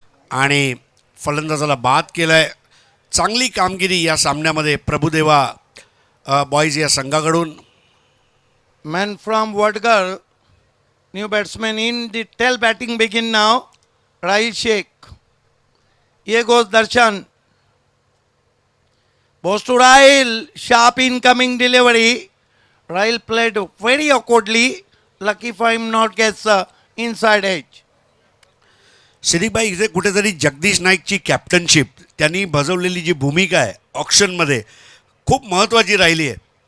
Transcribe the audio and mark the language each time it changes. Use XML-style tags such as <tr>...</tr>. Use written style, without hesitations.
<mr>आणि फलंदाजाला बाद केलाय. चांगली कामगिरी या सामन्यामध्ये प्रभुदेवा बॉईज या संघाकडून.</mr> <en>Man from Vadgar, new batsman in the tail batting begin now. Rahil Sheikh. Here goes Darshan. Goes to Rahil. Sharp incoming delivery. Rahil played very awkwardly. Lucky for him not gets inside edge.</en> <mr>सिद्दीकभाई, इथे कुठेतरी Jagdish नाईकची captainship, त्यांनी बजावलेली जी भूमिका आहे ऑक्शनमध्ये खूप महत्त्वाची राहिली आहे.</mr>